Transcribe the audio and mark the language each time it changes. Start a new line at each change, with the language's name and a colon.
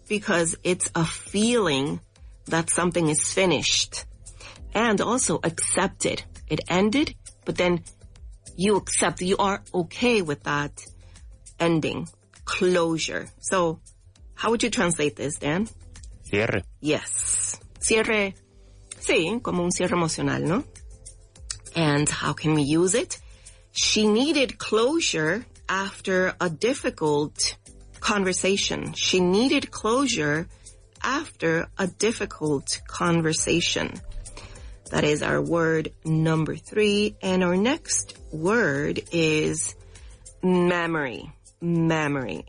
English: Because it's a feeling that something is finished and also accepted. It ended, but then you accept, you are okay with that ending. Closure. So, how would you translate this, Dan?
Spanish: Cierre.
English: Yes.
Spanish: Cierre, sí, como un cierre emocional, ¿no?
English: And how can we use it? She needed closure after a difficult conversation. She needed closure after a difficult conversation. That is our word number 3. And our next word is memory. Memory.